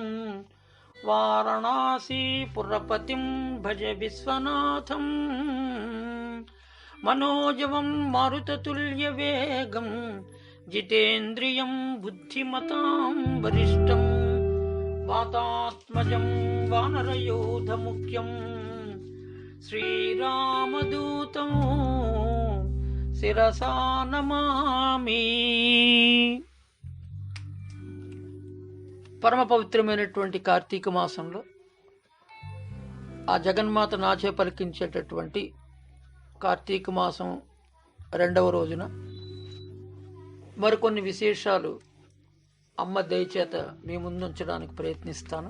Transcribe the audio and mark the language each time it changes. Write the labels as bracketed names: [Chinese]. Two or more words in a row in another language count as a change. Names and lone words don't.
[Sanskrit] वाराणसीपुरपतिं भज विश्वनाथं मनोजवं मारुततुल्यवेगं जितेन्द्रियं बुद्धिमतां वरिष्ठं वातात्मजं वानरयोधमुख्यं श्रीरामदूतं शिरसा नमामि. [Telugu] పరమ పవిత్రమైనటువంటి కార్తీక మాసంలో ఆ జగన్మాత నాచే పలికించేటటువంటి కార్తీక మాసం 2వ రోజున మరికొన్ని విశేషాలు అమ్మ దయచేత మీ ముందుంచడానికి ప్రయత్నిస్తాను.